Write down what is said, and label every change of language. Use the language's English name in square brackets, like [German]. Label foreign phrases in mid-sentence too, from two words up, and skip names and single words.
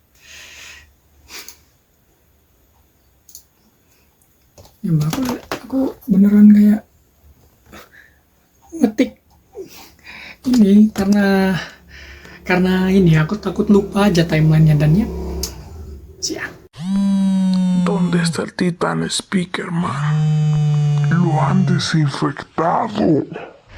[Indonesian] Ya Mbak, aku beneran kayak ngetik ini karena ini aku takut lupa aja timelinenya dan ya siap. [Spanish] ¿Dónde está el Titán Speaker, man? Lo han desinfectado.